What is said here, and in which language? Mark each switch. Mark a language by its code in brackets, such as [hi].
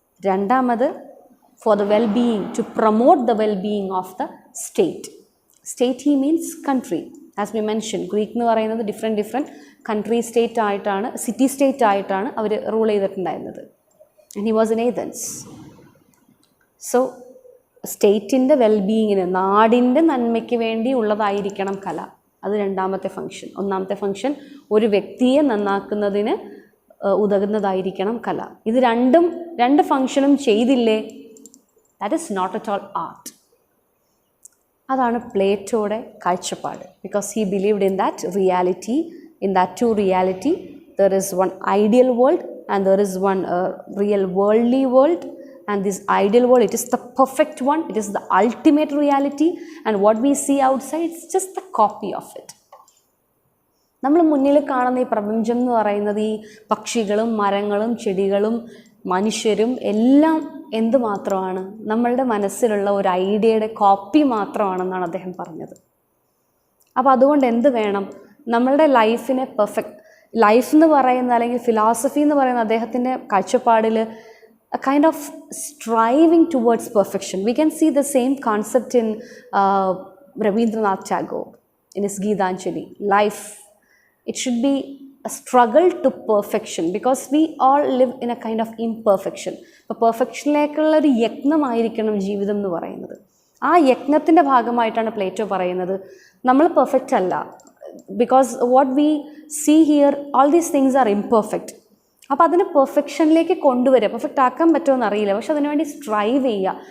[ml] രണ്ടാമത്, [en] for the well-being, to promote the well-being of the state. State he means country, as we mention, [ml] Greek എന്ന് പറയുന്നത് different country state ആയിട്ടാണ്, city state ആയിട്ടാണ് അവർ rule ചെയ്തിട്ടുണ്ടായിരുന്നത്. [en] And he was in Athens. [ml] So സ്റ്റേറ്റിൻ്റെ വെൽബീയിങ്ങിന്, നാടിൻ്റെ നന്മയ്ക്ക് വേണ്ടി ഉള്ളതായിരിക്കണം കല. അത് രണ്ടാമത്തെ ഫങ്ഷൻ. ഒന്നാമത്തെ ഫങ്ഷൻ ഒരു വ്യക്തിയെ നന്നാക്കുന്നതിന് ഉതകുന്നതായിരിക്കണം കല. ഇത് രണ്ട് ഫങ്ഷനും ചെയ്തില്ലേ, [en] That is not at all art. [ml] അതാണ് പ്ലേറ്റോയുടെ കാഴ്ചപ്പാട്. [en] Because he believed in that reality, in that two reality. There is one ideal world and there is one real worldly world. And this ideal world, it is the perfect one, it is the ultimate reality, and what we see outside, it's just the copy of it. [ml] നമ്മൾ മുന്നിൽ കാണുന്ന ഈ പ്രപഞ്ചം എന്ന് പറയുന്നത് ഈ പക്ഷികളും മരങ്ങളും ചെടികളും മനുഷ്യരും എല്ലാം എന്ത് മാത്രമാണ്? നമ്മളുടെ മനസ്സിലുള്ള ഒരു ഐഡിയയുടെ കോപ്പി മാത്രമാണെന്നാണ് അദ്ദേഹം പറഞ്ഞത്. അപ്പോൾ അതുകൊണ്ട് എന്ത് വേണം? നമ്മളുടെ ലൈഫിനെ ലൈഫ് എന്ന് പറയുന്ന, അല്ലെങ്കിൽ ഫിലോസഫി എന്ന് പറയുന്ന അദ്ദേഹത്തിൻ്റെ കാഴ്ചപ്പാടിൽ [en] a kind of striving towards perfection. We can see the same concept in Rabindranath Tagore in his Geetanjali. Life, it should be a struggle to perfection, because we all live in a kind of imperfection. [ml] അപ്പോൾ പെർഫെക്ഷനിലേക്കുള്ള ഒരു യജ്ഞമായിരിക്കണം ജീവിതം എന്ന് പറയുന്നത്. ആ യജ്ഞത്തിൻ്റെ ഭാഗമായിട്ടാണ് Plato പറയുന്നത് നമ്മൾ perfect അല്ല. [en] Because what we see here, all these things are imperfect. [ml] അപ്പോൾ അതിനെ പെർഫെക്ഷനിലേക്ക് കൊണ്ടുവരിക. പെർഫെക്റ്റ് ആക്കാൻ പറ്റുമോ അറിയില്ല, പക്ഷെ അതിനുവേണ്ടി സ്ട്രൈവ് ചെയ്യുക.